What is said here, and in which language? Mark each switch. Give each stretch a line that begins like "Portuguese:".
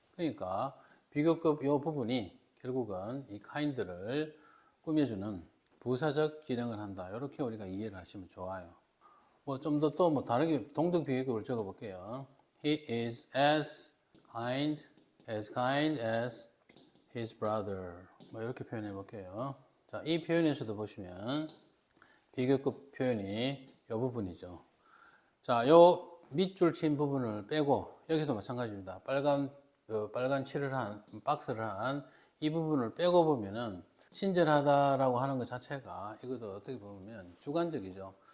Korean: 그러니까 비교급 이 부분이 결국은 이 kind를 꾸며주는 부사적 기능을 한다. 이렇게 우리가 이해를 하시면 좋아요. 뭐 좀 더 또 뭐 다르게 동등 비교급을 적어 볼게요.
English: He is as kind as his brother.
Korean: 뭐 이렇게 표현해 볼게요. 자, 이 표현에서도 보시면 비교급 표현이 이 부분이죠. 자, 요 밑줄 친 부분을 빼고 여기도 마찬가지입니다. 빨간 칠을 한 박스를 한 이 부분을 빼고 보면은 친절하다라고 하는 것 자체가 이것도 어떻게 보면 주관적이죠.